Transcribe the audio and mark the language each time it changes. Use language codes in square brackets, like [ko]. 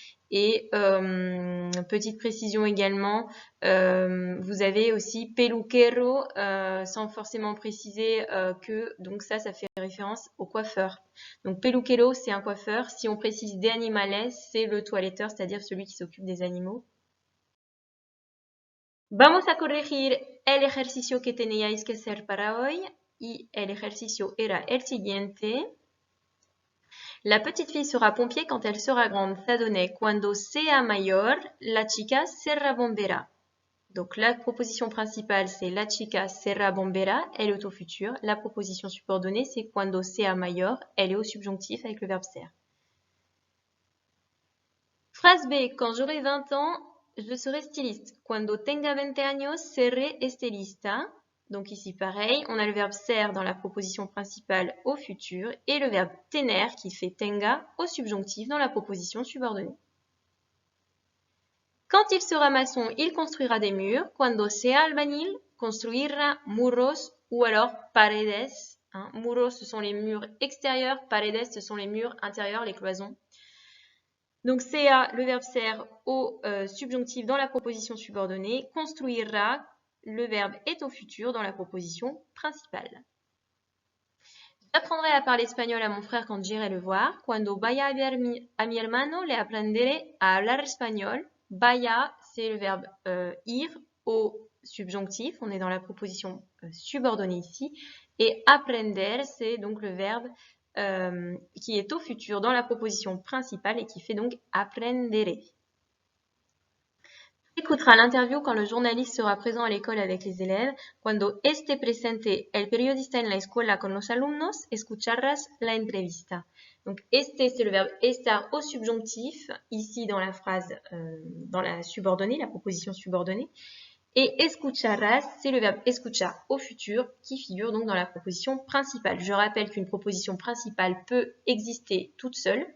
[fr] Et petite précision également, vous avez aussi peluquero, sans forcément préciser que, donc ça fait référence au coiffeur. Donc peluquero, c'est un coiffeur. Si on précise [es] de animales, [fr] c'est le toiletteur, c'est-à-dire celui qui s'occupe des animaux. [es] Vamos a corregir el ejercicio que teníais que hacer para hoy y el ejercicio era el siguiente. [fr] La petite fille sera pompier quand elle sera grande. Ça donnait [es] cuando sea mayor, la chica será bombera. [fr] Donc la proposition principale, c'est [es] la chica será bombera, [fr] elle est au futur. La proposition subordonnée, c'est [es] cuando sea mayor, [fr] elle est au subjonctif avec le verbe ser. Phrase B, quand j'aurai 20 ans, je serai styliste. [es] Cuando tenga 20 años, seré estilista. [fr] Donc ici, pareil, on a le verbe ser dans la proposition principale au futur et le verbe tener qui fait tenga au subjonctif dans la proposition subordonnée. Quand il sera maçon, il construira des murs. [es] Cuando sea albañil, construira muros [fr] ou alors paredes. Muros, ce sont les murs extérieurs. Paredes, ce sont les murs intérieurs, les cloisons. Donc sea, le verbe ser au subjonctif dans la proposition subordonnée. Construira, le verbe est au futur dans la proposition principale. J'apprendrai à parler espagnol à mon frère quand j'irai le voir. [es] Cuando vaya a ver a mi hermano, le aprenderé a hablar español. [fr] Vaya, c'est le verbe ir au subjonctif. On est dans la proposition subordonnée ici. Et aprender, c'est donc le verbe qui est au futur dans la proposition principale et qui fait donc aprenderé. Écoutera l'interview quand le journaliste sera présent à l'école avec les élèves. [es] Cuando esté presente el periodista en la escuela con los alumnos, escucharás la entrevista. [fr] Donc, este, c'est le verbe estar au subjonctif, ici dans la phrase, dans la subordonnée, la proposition subordonnée. Et escucharás, c'est le verbe escuchar au futur qui figure donc dans la proposition principale. Je rappelle qu'une proposition principale peut exister toute seule.